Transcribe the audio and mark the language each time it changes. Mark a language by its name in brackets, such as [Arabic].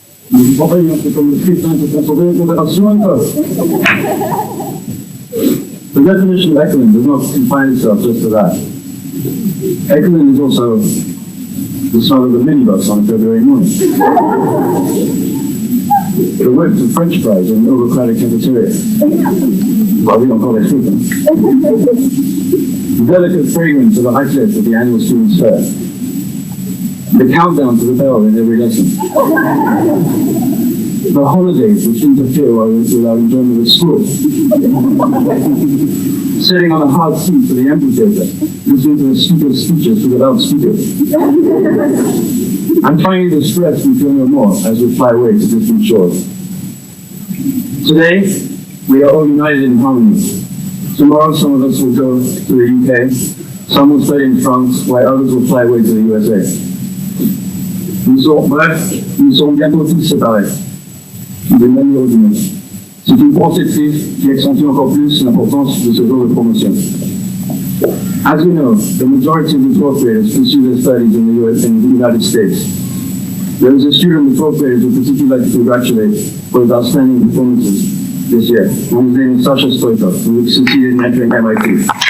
[French] Vous comprenez, c'est comme le Christ, qui peut sauver une conversion encore. [English] The definition of Ecolint does not confine itself just to that. Ecolint is also the smell of a minibus on a February morning. The whiff of French fries in an overcrowded cafeteria. Well, we don't call it frequent. The delicate fragrance of a raclette at the annual students' fair. The countdown to the bell in every lesson. The holidays which interfere with our enjoyment of school. Sitting on a hard seat for the amphitheater, listening to the speaker's speeches through the loudspeaker. And finally, the stress we feel no more as we fly away to distant shores. Today, we are all united in harmony. Tomorrow, some of us will go to the UK, some will stay in France, while others will fly away to the USA. [French] Nous serons bientôt tous séparés, de manière ordinaire. C'est une pensée triste qui accentue encore plus l'importance de ce genre de promotion. [English] As we know, the majority of the 12th graders pursue their studies in the United States. There is a student in the 12th graders who particularly like to congratulate for his outstanding performances this year. His name is Sasha Stoikov, who succeeded in entering MIT.